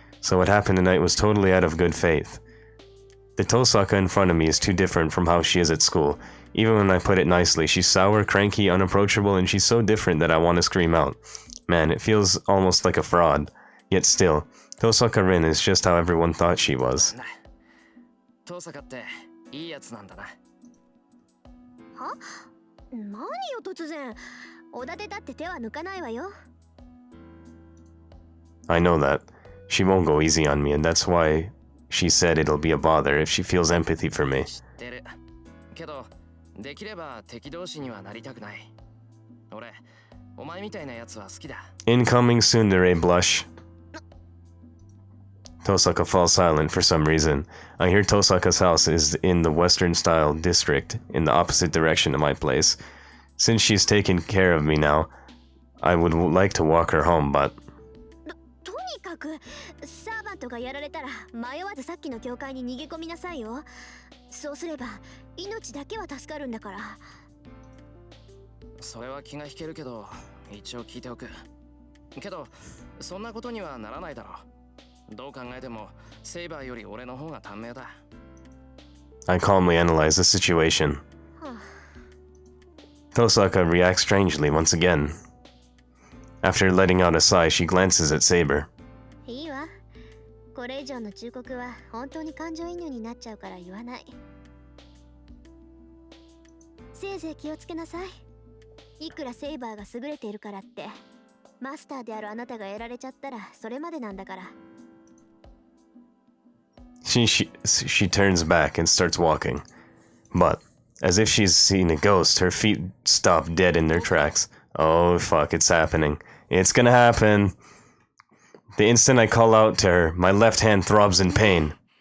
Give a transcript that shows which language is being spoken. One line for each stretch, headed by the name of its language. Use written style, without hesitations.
English: So what happened tonight was totally out of good faith. The Tosaka in front of me is too different from how she is at school. Even when I put it nicely, she's sour, cranky, unapproachable, and she's so different that I want to scream out. Man, it feels almost like a fraud. Yet still, Tosaka Rin is just how everyone thought she was.
Japanese: トサカっていいやつなんだな。は？何よ突然。おだてだって手は抜かないわよ。
English: I know that. She won't go easy on me, and that's why she said it'll be a bother if she feels empathy for me.
Japanese: 知ってる。けど、できれば敵同士にはなりたくない。俺、お前みたいなやつは好きだ。
English: Incoming tsundere blush. Tosaka falls silent for some reason. I hear Tosaka's house is in the western style district, in the opposite direction of my place. Since she's taken care of me now, I would like to walk her home, but...
Japanese: とにかく、サーバントがやられたら迷わずさっきの教会に逃げ込みなさいよ。そうすれば、命だけは助かるんだから。それは気が引けるけど、一応聞いておく。けど、そんなことにはならないだろう。どう考えてもセイバーより俺の方が短命だ。
English: I calmly analyze the situation. Tosaka reacts strangely once again. After letting out a sigh, she glances at Saber.
Japanese: いいわ。これ以上の忠告は本当に感情移入になっちゃうから言わない。せいぜい気をつけなさい。いくらセイバーが優れているからって、マスターであるあなたがやられちゃったらそれまでなんだから。
English: She turns back and starts walking. But, as if she's seen a ghost, her feet stop dead in their tracks. Oh fuck, it's happening. It's gonna happen. The instant I call out to her, my left hand throbs in pain.